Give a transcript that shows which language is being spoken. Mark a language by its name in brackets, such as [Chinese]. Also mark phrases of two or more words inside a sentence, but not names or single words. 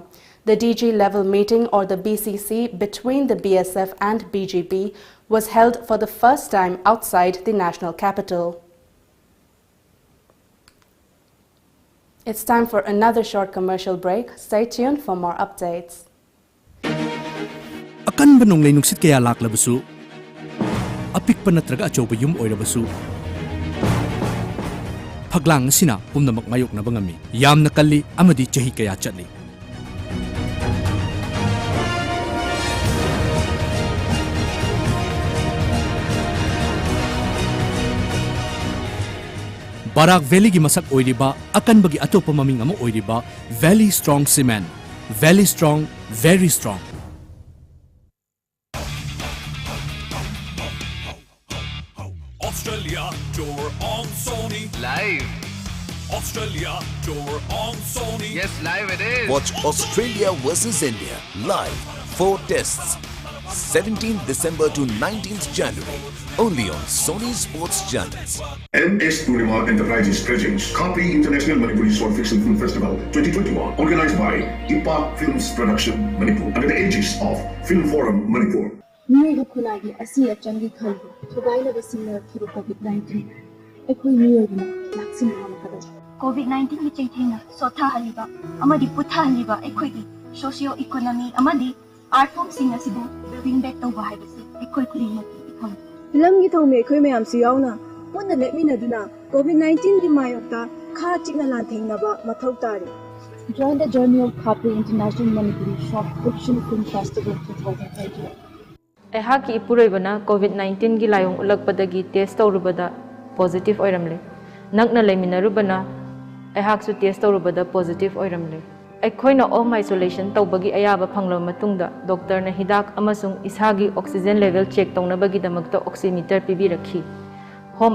[English] The DG-level meeting or the BCC between the BSF and BGB was held for the first time outside the national capital. It's time for another short commercial break. Stay tuned for more updates. [Manipuri] Akan banong lay nungsit kaya laklabasu, apik pa natraga achoba yum oirabasu. Paglang sina pumnamak mayok na bangami, yam nakali amadi chahi kaya chatli. Barak Valley gi masak oiriba akan bagi atopa maming amo oiriba Valley Strong Cement. [English] Valley Strong, very strong. Australia tour on Sony live. Australia tour on Sony. Yes, live it is. Watch Australia versus India live. 4 tests. 17th December to 19th January. Only on Sony Sports Channels. MS Purnima Enterprises presents Capri International Manipuri Short Fiction Film Festival 2021, organized by IPA Films Production Manipur under the aegis of Film Forum Manipur. [Manipuri] COVID-19 ki chaithina sotha haliba amadi putha haliba ekhoi [English] socio economy [Manipuri] amadi [English] art form [Manipuri] sing asibu [English] bring back [Manipuri] tawba haibasi ekhoi khudingma ikham film gi thome ekhoi mayam si yauna punna lepminaduna COVID-19 gi mayokta kha chikna lan thengnaba mathau tari. [English] Join the journey of Capri International Manipuri Short Fiction Film Festival 2021. [Manipuri] Ehaki ipuroibana COVID-19 gi layong ulakpadagi test tawrubada positive oiramle nakna leiminarubana ehaksu test tawrubada positive oiramle aikhoina [English] home isolation [Manipuri] tawbagi ayaba phanglo matungda doctor na hidak amasung ishagi [English] oxygen level check [Manipuri] tawnabagi damakta oximeter pibirakhi home